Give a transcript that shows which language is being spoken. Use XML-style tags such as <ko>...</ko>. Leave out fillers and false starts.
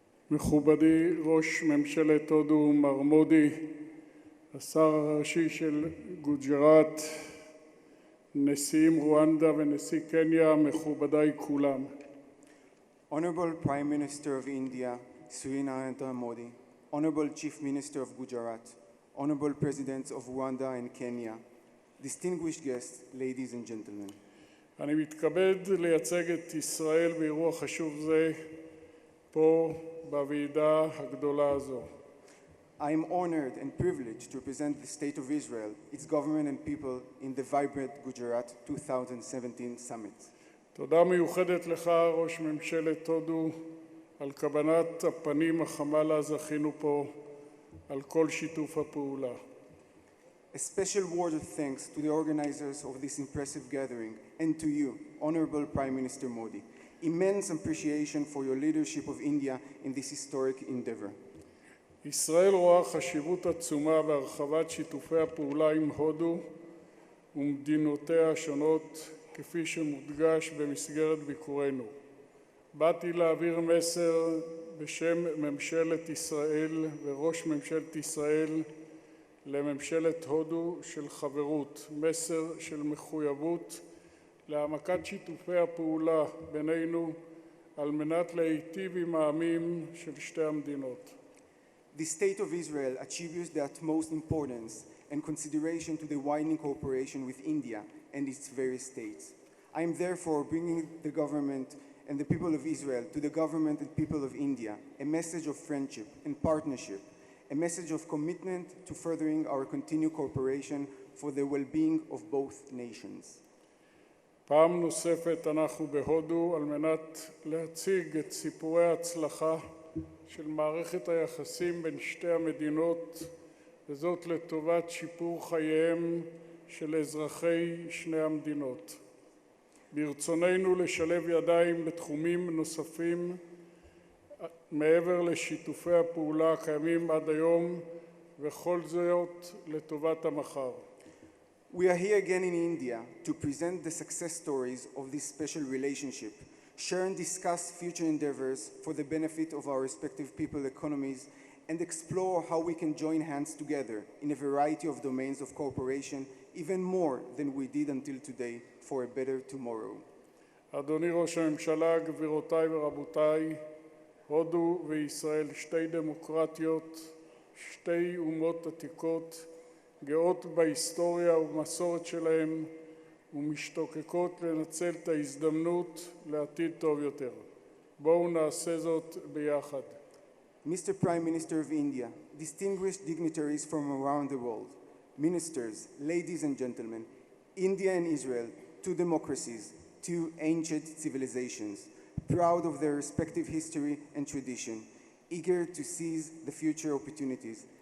<he>מכובדי ראש ממשלת הודו מר מודי, השר הראשי של גוג'ראט, נשיאים רואנדה ונשיא קניה, מכובדיי כולם.</he> <en>Honorable Prime Minister of India, Sri Narendra Modi, Honorable Chief Minister of Gujarat, Honorable Presidents of Rwanda and Kenya, distinguished guests, ladies and gentlemen.</en> <he>אני מתכבד לייצג את ישראל באירוע חשוב זה פה בוועידה הגדולה הזו.</he> <en>I am honored and privileged to represent the State of Israel, its government and people in the vibrant Gujarat 2017 summit.</en> <he>תודה מיוחדת לך, ראש ממשלת הודו, על כוונת הפנים החמה לה זכינו פה, על כל שיתוף הפעולה.</he> <en>A special word of thanks to the organizers of this impressive gathering and to you, Honorable Prime Minister Modi. Immense appreciation for your leadership of India in this historic endeavor.</en> <he>ישראל רואה חשיבות עצומה בהרחבת שיתופי הפעולה עם הודו ומדינותיה השונות, כפי שמודגש במסגרת ביקורנו. באתי להעביר מסר בשם ממשלת ישראל וראש ממשלת ישראל לממשלת הודו של חברות, מסר של מחויבות להעמקת שיתופי הפעולה בינינו על מנת להיטיב עם העמים של שתי המדינות.</he> <en>The State of Israel attributes the utmost importance and consideration to the widening cooperation with India and its various states. I am therefore bringing the government and the people of Israel to the government and people of India a message of friendship and partnership, a message of commitment to furthering our continued cooperation for the well-being of both nations.</en> <he>פעם נוספת אנחנו בהודו על מנת להציג את סיפורי ההצלחה של מערכת היחסים בין שתי המדינות, וזאת לטובת שיפור חייהם של אזרחי שני המדינות. ברצוננו לשלב ידיים בתחומים נוספים מעבר לשיתופי הפעולה הקיימים עד היום, וכל זאת לטובת המחר.</he> <en>We are here again in India to present the success stories of this special relationship, share and discuss future endeavors for the benefit of our respective people economies, and explore how we can join hands together in a variety of domains of cooperation, even more than we did until today, for a better tomorrow.</en> <he>אדוני ראש הממשלה, גבירותיי ורבותיי, הודו וישראל שתי דמוקרטיות, שתי אומות עתיקות, גאות בהיסטוריה ובמסורת שלהם ומשתוקקות לנצל את ההזדמנות לעתיד טוב יותר. בואו נעשה זאת ביחד.</he> <en>Mr. Prime Minister of India, distinguished dignitaries from around the world, ministers, ladies and gentlemen, India and Israel, two democracies, two ancient civilizations, proud of their respective history and tradition, eager to seize the future opportunities.</en>